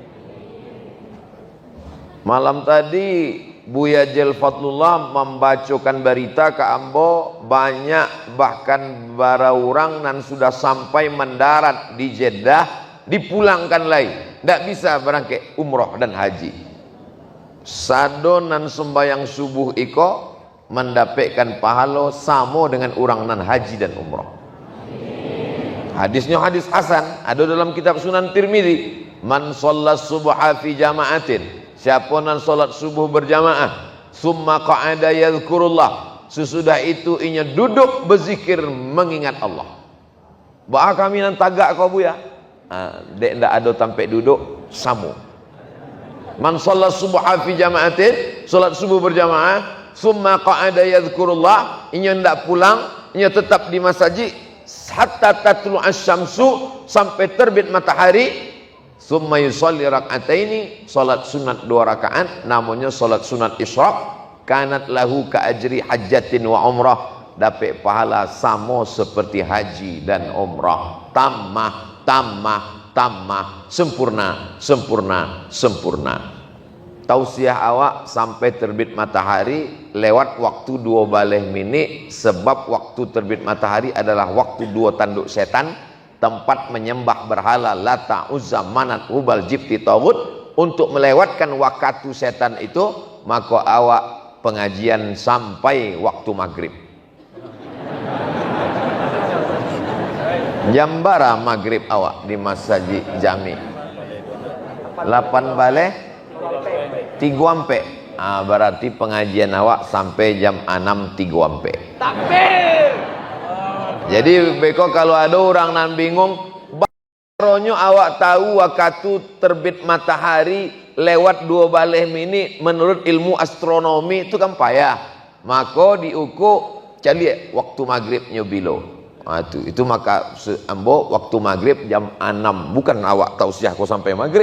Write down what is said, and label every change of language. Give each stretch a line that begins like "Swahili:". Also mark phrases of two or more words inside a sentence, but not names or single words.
Indonesian: Malam tadi Buya Jel Fadlullah membacakan berita ke Ambo, banyak bahkan bara orang dan sudah sampai mendarat di Jeddah, dipulangkan lagi, tidak bisa berangkat umroh dan haji.
Minangkabau: Sadonan sembahyang subuh iko mendapatkan pahala sama dengan orang nan haji dan umroh.
Indonesian: Hadisnya hadis hasan, ada dalam kitab Sunan Tirmidzi.
Arabic: من صلى الصبح في جماعة,
Minangkabau: siapa nan salat subuh berjamaah,
Arabic: ثم قعد يذكر الله,
Minangkabau: sesudah itu inya duduk berzikir mengingat Allah. Bah kami nan tagak kau buya, dek ndak ada sampai duduk samu.
Arabic: من صلى الصبح في جماعة,
Minangkabau: salat subuh berjamaah,
Arabic: ثم قعد يذكر الله,
Minangkabau: inya ndak pulang, inya tetap di masjid
Arabic: حتى تطلع الشمس,
Minangkabau: sampai terbit matahari.
Arabic: ثم يصلي ركعتين,
Indonesian: salat sunat 2 rakaat, namanya salat sunat isyraq,
Arabic: كانت له كأجر حجة وعمرة,
Indonesian: dapat pahala sama seperti haji dan umrah. Tamah, sempurna, sempurna, sempurna. Tausiah awak sampai terbit matahari lewat waktu 2 menit, sebab waktu terbit matahari adalah waktu 2 tanduk setan, tempat menyembah berhala Lata, Uzza, Manat, Hubal, Jibti, Taghut. Untuk melewatkan waktu setan itu, maka awak pengajian sampai waktu maghrib.
Minangkabau: Jam bara maghrib awak di masjid jami 8 balik 3 ampe.
Indonesian: Berarti pengajian awak sampai jam 6 3 ampe.
Minangkabau: Takbir. Jadi beko kalau ada orang nan bingung, baronyo awak tahu waktu terbit matahari lewat 2 menit menurut ilmu astronomi itu kan payah. Maka diukur cari waktu maghribnya bilo. Itu maka ambo waktu maghrib jam 6, bukan awak tausiah kau sampai maghrib.